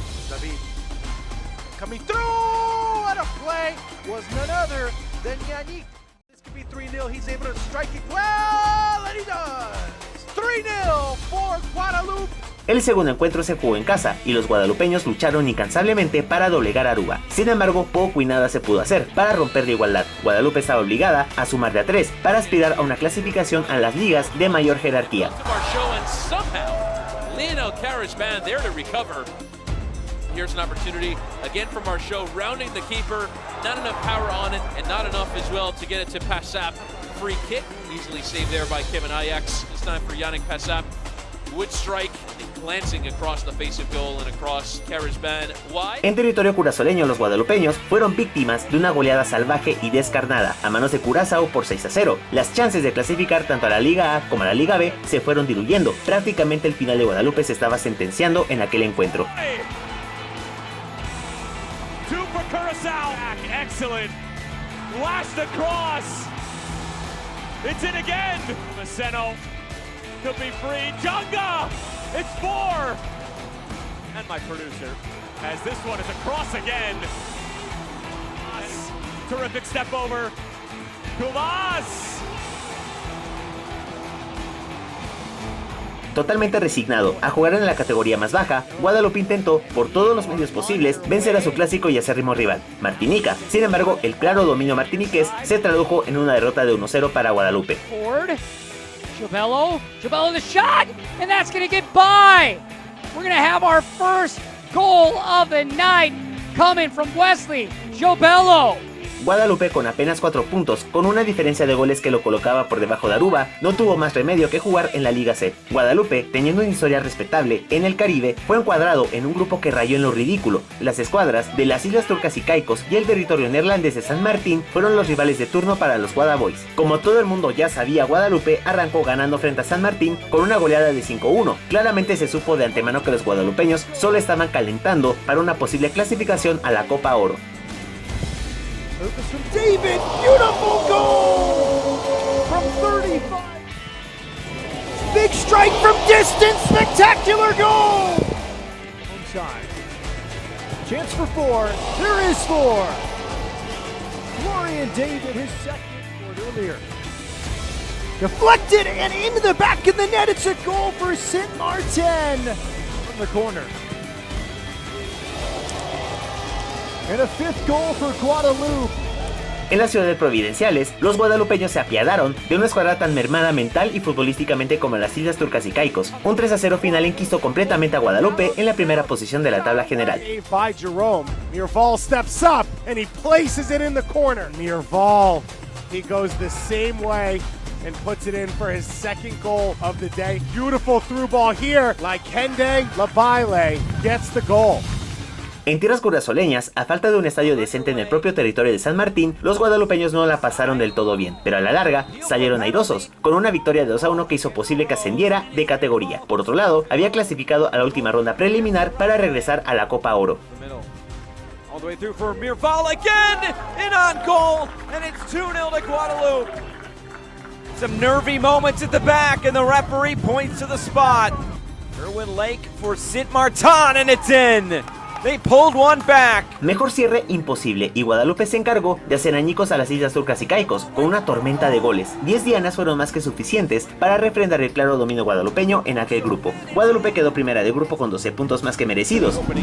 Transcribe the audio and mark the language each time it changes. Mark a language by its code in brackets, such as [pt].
[en] David coming through, and a play was none other than Yannick. This could be 3-0. He's able to strike it well, and he does. 3-0 for Guadalupe. [es] El segundo encuentro se jugó en casa y los guadalupeños lucharon incansablemente para doblegar a Aruba. Sin embargo, poco y nada se pudo hacer para romper la igualdad. Guadalupe estaba obligada a sumar de a 3 para aspirar a una clasificación a las ligas de mayor jerarquía. [en] Here's an opportunity again from our show, rounding the keeper, not enough power on it, and not enough as well to get it to Passap. Free kick, easily saved there by Kevin Ajax. This time for Yannick Passap. Wood strike, glancing across the face of goal and across Carisban. Why? [es] En territorio curazoleño, los guadalupeños fueron víctimas de una goleada salvaje y descarnada a manos de Curazao por 6-0. Las chances de clasificar tanto a la Liga A como a la Liga B se fueron diluyendo. Prácticamente el final de Guadalupe se estaba sentenciando en aquel encuentro. [en] Curazao, excellent. Lashed across. It's in again. Maceno could be free. Junga, it's 4. And my producer, as this one is across again. Terrific step over. Kulas. [es] Totalmente resignado a jugar en la categoría más baja, Guadalupe intentó, por todos los medios posibles, vencer a su clásico y acérrimo rival, Martinica. Sin embargo, el claro dominio martiniqués se tradujo en una derrota de 1-0 para Guadalupe. [en] Jobello the shot, and that's gonna get by. We're gonna have our first goal of the night coming from Wesley Jobello. [es] Guadalupe, con apenas 4 puntos, con una diferencia de goles que lo colocaba por debajo de Aruba, no tuvo más remedio que jugar en la Liga C. Guadalupe, teniendo una historia respetable en el Caribe, fue encuadrado en un grupo que rayó en lo ridículo. Las escuadras de las Islas Turcas y Caicos y el territorio neerlandés de San Martín fueron los rivales de turno para los Guadaboys. Como todo el mundo ya sabía, Guadalupe arrancó ganando frente a San Martín con una goleada de 5-1. Claramente se supo de antemano que los guadalupeños solo estaban calentando para una posible clasificación a la Copa Oro. [en] Lucas from David, beautiful goal from 35. Big strike from distance, spectacular goal. Onside. Chance for 4. There is 4. Florian David, his second scored earlier. Deflected and into the back of the net. It's a goal for Saint Martin from the corner. And a 5th goal for Guadalupe. [es] En la ciudad de Providenciales, los guadalupeños se apiadaron de una escuadra tan mermada mental y futbolísticamente como las Islas Turcas y Caicos. Un 3-0 final enquistó completamente a Guadalupe en la primera posición de la tabla general. [en] By Jerome, Mirval steps up and he places it in the corner. Mirval, he goes the same way and puts it in for his second goal of the day. Beautiful through ball here. Like Kende Labaile gets the goal. [es] En tierras curazoleñas, a falta de un estadio decente en el propio territorio de San Martín, los guadalupeños no la pasaron del todo bien, pero a la larga salieron airosos, con una victoria de 2-1 que hizo posible que ascendiera de categoría. Por otro lado, había clasificado a la última ronda preliminar para regresar a la Copa Oro. [en] All the way through for Mirval again, in on goal, and it's 2-0 to Guadalupe. Some nervy moments at the back, and the referee points to the spot. Erwin Lake for St. Martin, and it's in. They pulled one back. [es] Mejor cierre imposible, y Guadalupe se encargó de hacer añicos a las Islas Turcas y Caicos con una tormenta de goles. 10 dianas fueron más que suficientes para refrendar el claro dominio guadalupeño en aquel grupo. Guadalupe quedó primera de grupo con 12 puntos más que merecidos.